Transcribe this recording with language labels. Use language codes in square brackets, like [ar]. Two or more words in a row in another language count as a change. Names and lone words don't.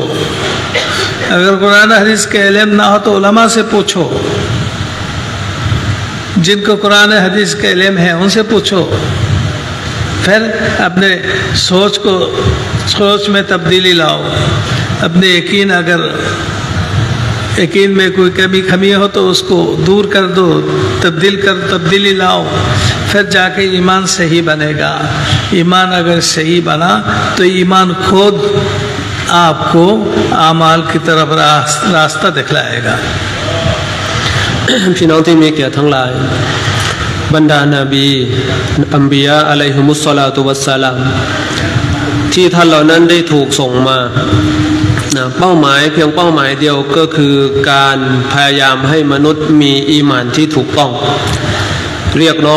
[ur] اگر قرآن اور حدیث کے علم نہ ہو تو علماء سے پوچھو، جن کو قرآن اور حدیث کے علم ہے ان سے پوچھو، پھر اپنے سوچ میں تبدیلی لاؤ، اپنے یقین میں کوئی کمی ہو تو اس کو دور کر دو، تبدیلی لاؤ، پھر جا کے ایمان صحیح بنے گا۔ ایمان اگر صحیح بنا تو ایمان خود آپ کو اعمال کی طرف راستہ دکھلائے گا۔ [th] พี่น้องที่มีเกียรติทั้งหลายบรรดานบีอัมบิยะ [ar] عليهم الصلاة والسلام [th] ที่ท่านเหล่านั้นได้ถูกส่งมาเป้าหมายเพียงเป้าหมายเดียวก็คือการพยายามให้มนุษย์มีอีหม่านที่ถูกต้องเรียกน้อง